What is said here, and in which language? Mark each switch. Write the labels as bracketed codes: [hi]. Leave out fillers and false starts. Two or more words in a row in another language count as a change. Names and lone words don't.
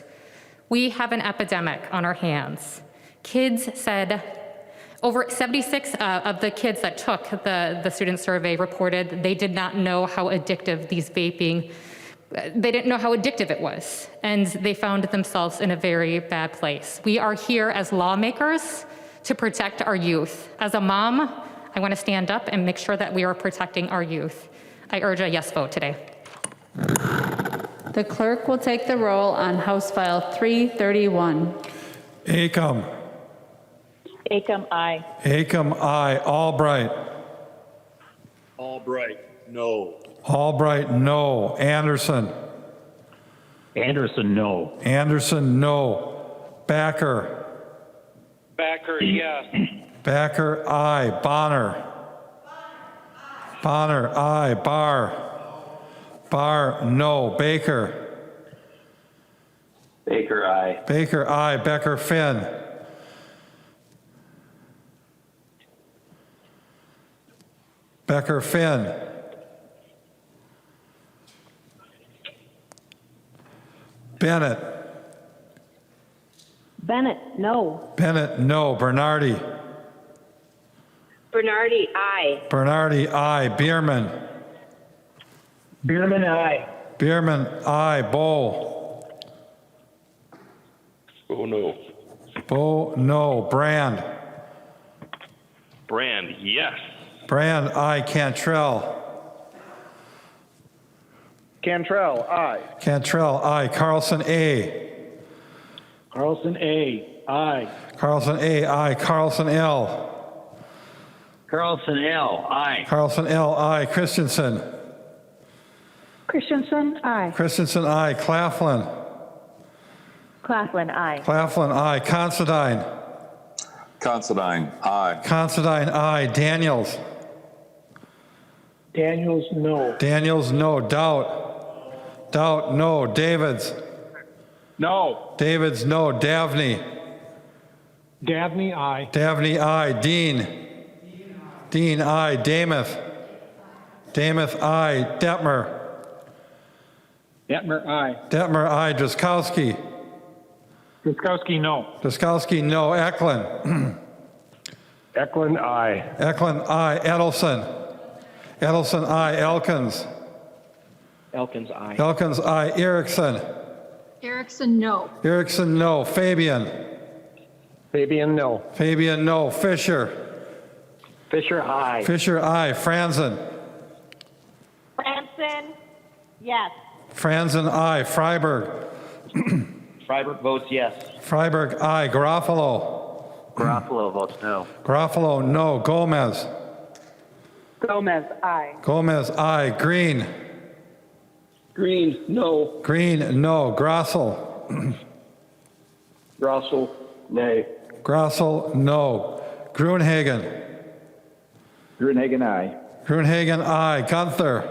[en] We have an epidemic on our hands. Kids said, over 76 of the kids that took the student survey reported they did not know how addictive they didn't know how addictive it was, and they found themselves in a very bad place. We are here as lawmakers to protect our youth. As a mom, I want to stand up and make sure that we are protecting our youth. I urge a yes vote today. The clerk will take the roll on House File 331. Acom. Acom, aye. Acom, aye. Albright. Albright, no. Albright, no. Anderson. Anderson, no. Anderson, no. Backer. Backer, yes. Backer, aye. Bonner. Bonner, aye. Barr. Barr, no. Baker. Baker, aye. Baker, aye. Becker, Finn. Becker, Finn. Bennett. Bennett, no. Bennett, no. Bernardi. Bernardi, aye. Bernardi, aye. Bierman. Bierman, aye. Bierman, aye. Bow. Oh, no. Bow, no. Brand. Brand, yes. Brand, aye. Cantrell. Cantrell, aye. Cantrell, aye. Carlson, A. Carlson, A, aye. Carlson, A, aye. Carlson, L. Carlson, L, aye. Carlson, L, aye. Christensen. Christensen, aye. Christensen, aye. Claflin. Claflin, aye. Claflin, aye. Considine. Considine, aye. Considine, aye. Daniels. Daniels, no. Daniels, no. Doubt. Doubt, no. Davids. No. Davids, no. Davney. Dabney, aye. Davney, aye. Dehn. Dehn, aye. Damath. Damath, aye. Detmer. Detmer, aye. Detmer, aye. Drazkowski. Guskowski, no. Drazkowski, no. Eklund. Eklund, aye. Eklund, aye. Edelson. Edelson, aye. Elkins. Elkins, aye. Elkins, aye. Erickson. Erickson, no. Erickson, no. Fabian. Fabian, no. Fabian, no. Fisher. Fisher, aye. Fisher, aye. Franzen. Franson, yes. Franzen, aye. Freiberg. Freiberg votes yes. Freiberg, aye. Garofalo. Garofalo votes no. Garofalo, no. Gomez. Gomez, aye. Gomez, aye. Green. Green, no. Green, no. Grossel. Grossel, nay. Grossel, no. Gruenhagen. Gruenhagen, aye. Gruenhagen, aye. Gunther.